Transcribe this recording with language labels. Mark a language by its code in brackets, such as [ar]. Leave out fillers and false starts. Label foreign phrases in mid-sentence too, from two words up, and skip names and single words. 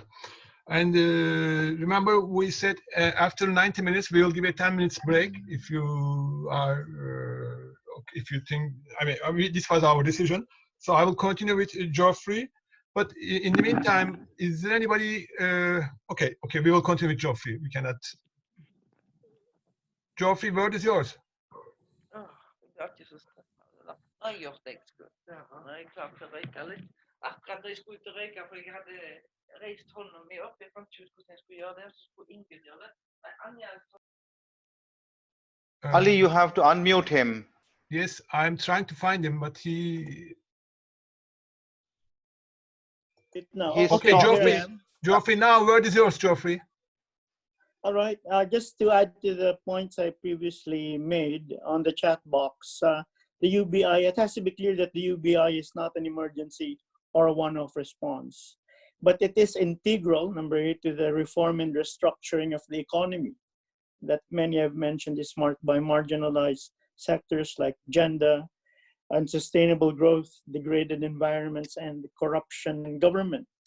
[en] And remember, we said after 90 minutes, we will give a 10 minutes break if you are, if you think, I mean, this was our decision. So I will continue with Geoffrey. But in the meantime, is there anybody, okay, we will continue with Geoffrey. We cannot. Geoffrey, word is yours. [nl] Dat is het. Joh, thanks. Ik zag de week [no] Akkurat da jeg skulle ut og røyke, for jeg hadde reist hånda mi opp. Jeg fant ikke ut hvordan jeg skulle gjøre det, så skulle Ingunn gjøre det. Anja... [en] Ali, you have to unmute him. Yes, I'm trying to find him, but he... No. Okay, Geoffrey, now word is yours, Geoffrey. All right, just to add to the points I previously made on the chat box, the UBI, it has to be clear that the UBI is not an emergency or a one-off response, but it is integral, number 8, to the reform and restructuring of the economy that many have mentioned is marked by marginalized sectors like gender, unsustainable growth, degraded environments, and corruption in government.